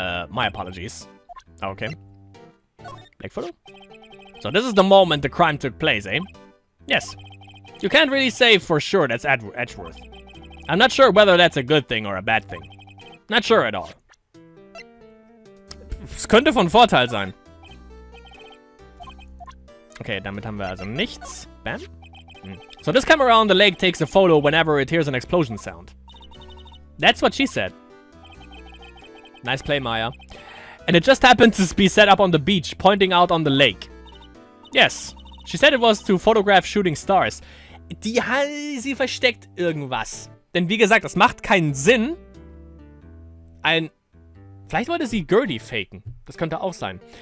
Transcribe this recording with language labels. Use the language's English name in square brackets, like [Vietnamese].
[English] My apologies. Okay. Black photo? So this is the moment the crime took place, eh? Yes. You can't really say for sure that's Edgeworth. I'm not sure whether that's a good thing or a bad thing. Not sure at all. [German] Es könnte von Vorteil sein. Okay, damit haben wir also nichts. [English] Bam. So this camera on the lake takes a photo whenever it hears an explosion sound. That's what she said. Nice play, Maya. And it just happened to be set up on the beach, pointing out on the lake. Yes. She said it was to photograph shooting stars. [German] Sie versteckt irgendwas. Denn wie gesagt, das macht keinen Sinn. Vielleicht wollte sie Gertie faken. Das könnte auch sein.